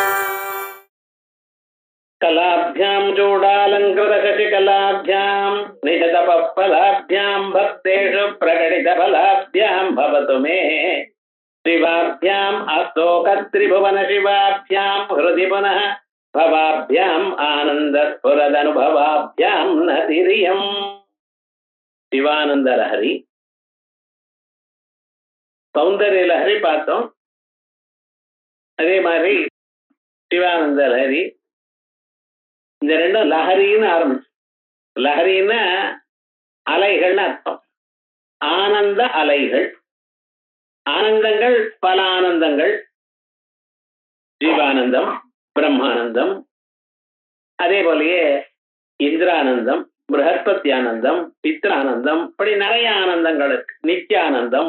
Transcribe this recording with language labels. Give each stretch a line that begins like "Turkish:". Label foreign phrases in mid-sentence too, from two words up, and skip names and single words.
Sanskrit: कलाभ्यां चूडालङ्कृतशशिकलाभ्यां निजतपफलाभ्यां भक्तेषु प्रकटितफलाभ्यां भवतु मे शिवाभ्याम् अस्तोकत्रिभुवनशिवाभ्यां हृदि पुनः भवाभ्याम् आनन्दस्फुरदनुभवाभ्यां नतिरियम् शिवानंद लहरी सौंदर्य लहरी பார்த்தோம்.
Tamil: அதே மாதிரி சிவானந்த லஹரி இந்த ரெண்டும் லஹரின்னு ஆரம்பிச்சு. லஹரின்னா அலைகள்னு அர்த்தம். ஆனந்த அலைகள், ஆனந்தங்கள் பல ஆனந்தங்கள், ஜீவானந்தம், பிரம்மானந்தம், அதே போலயே இந்திரானந்தம், பிரகஸ்பத்தியானந்தம், பித்ரானந்தம், இப்படி நிறைய ஆனந்தங்களுக்கு நித்தியானந்தம்.